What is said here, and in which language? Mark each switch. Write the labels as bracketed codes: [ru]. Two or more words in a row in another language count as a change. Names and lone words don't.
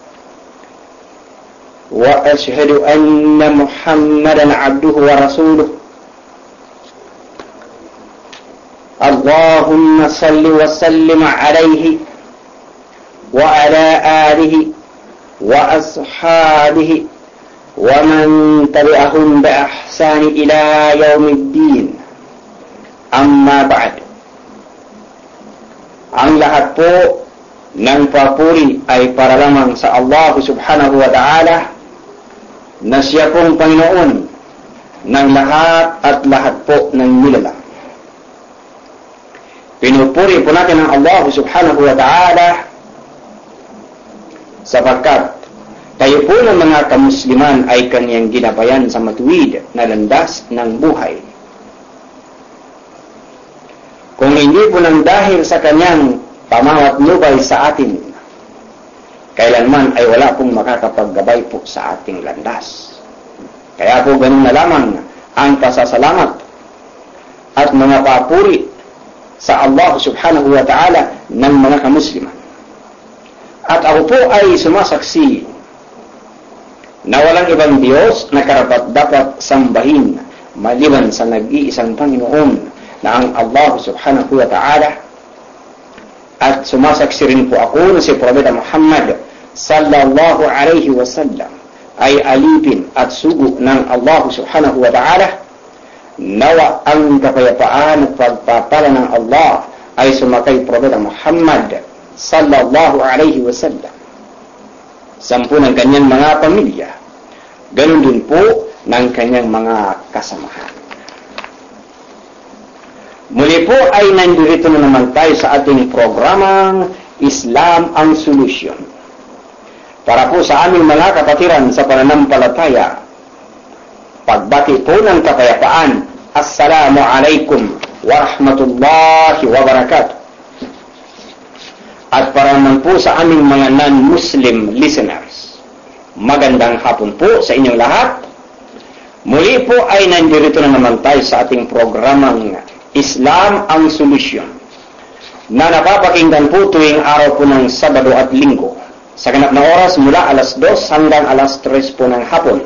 [ar] وأشهد أن محمدا عبده ورسوله اللهم صل وسلم عليه وعلى آله وأصحابه ومن تبعهم بإحسان إلى يوم الدين أما بعد. [tl] Ang lahat po ng papuri ay para lamang sa Allah [ar] سبحانه وتعالى [tl] na siya pong Panginoon ng lahat at lahat po ng nilalang. Pinupuri po natin ang Allah [ar] سبحانه وتعالى [tl] sapagkat tayo po ng mga kamusliman ay kanyang ginabayan sa matuwid na landas ng buhay. Kung hindi po nang dahil sa kanyang pamawat nubay sa atin, kailanman ay wala pong makakapaggabay po sa ating landas. Kaya po ganun na lamang ang pasasalamat at mga papuri sa Allah [ar] سبحانه وتعالى [tl] ng mga kamusliman. At ako po ay sumasaksi na walang ibang Diyos na karapat-dapat sambahin maliban sa nag-iisang Panginoon na ang Allah [ar] سبحانه وتعالى. [tl] At sumasaksi rin po ako na si Propeta Muhammad [ar] صلى الله عليه وسلم [tl] ay alipin at sugo ng Allah [ar] سبحانه وتعالى. [tl] Nawa ang kapayapaan at pagpapala ng Allah ay sumakay Propeta Muhammad [ar] صلى الله عليه وسلم, [tl] 10 ng kanyang mga pamilya, ganun din po ng kanyang mga kasamahan. Muli po ay nandito na naman tayo sa ating programang Islam ang Solusyon para po sa aming mga kapatiran sa pananampalataya. Pagbati po ng kapayapaan, [ar] السلام عليكم ورحمة الله وبركاته. [tl] At para naman po sa aming mga [en] non-Muslim listeners, [tl] magandang hapon po sa inyong lahat. Muli po ay nandito na naman tayo sa ating programang Islam ang Solusyon na napapakinggan po tuwing araw po ng Sabado at Linggo sa ganap na oras mula alas 2 hanggang alas 3 po ng hapon.